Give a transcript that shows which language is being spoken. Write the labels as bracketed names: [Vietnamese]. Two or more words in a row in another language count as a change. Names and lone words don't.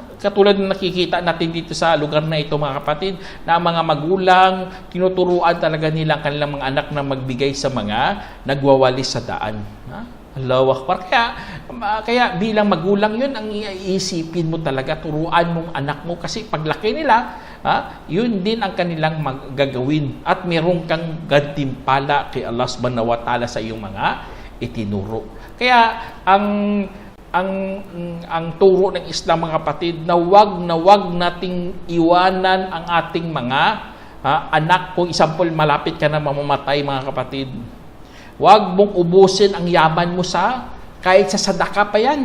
[Filipino] Katulad ng nakikita natin dito sa lugar na ito mga kapatid, na mga magulang, tinuturuan talaga nila kanilang mga anak na magbigay sa mga nagwawalis sa daan. [Arabic] الله أكبر. [Filipino] Kaya bilang magulang yun, ang iisipin mo talaga, turuan mong anak mo kasi paglaki nila, yun din ang kanilang magagawin at meron kang gantimpala kay Allah [Arabic] سبحانه وتعالى [Filipino] sa iyong mga itinuro. Kaya ang turo ng Islam mga kapatid, na wag nating iwanan ang ating mga anak. Kung example, malapit ka na mamamatay mga kapatid, Huwag mong ubusin ang yaman mo kahit sa sadaka pa yan.